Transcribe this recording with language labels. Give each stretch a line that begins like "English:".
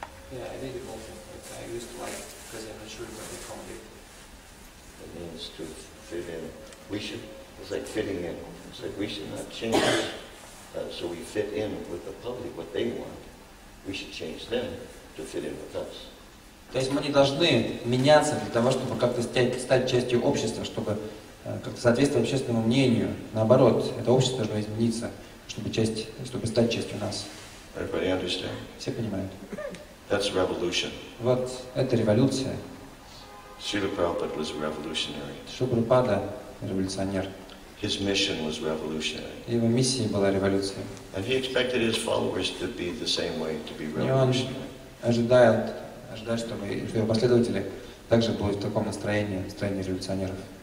English: Yeah, I did it also. I used to like, because I'm not sure. It means to fit in. It's like fitting in. It's like we should not change so we fit in with the public, what they want. We should change them to fit in with us.
Russian: То есть мы не должны меняться для того, чтобы как-то стать частью общества, чтобы как-то соответствовать общественному мнению. Наоборот, это общество должно измениться, чтобы стать частью нас.
English: Everybody understand?
Russian: Все понимают?
English: That's revolution.
Russian: Вот это революция.
English: Srila Prabhupada was a revolutionary.
Russian: Прабхупада революционер.
English: His mission was revolutionary.
Russian: Его миссией была революция.
English: And he expected his followers to be the same way, to be revolutionary.
Russian: И он ожидает, чтобы его последователи также будут в таком настроении революционеров.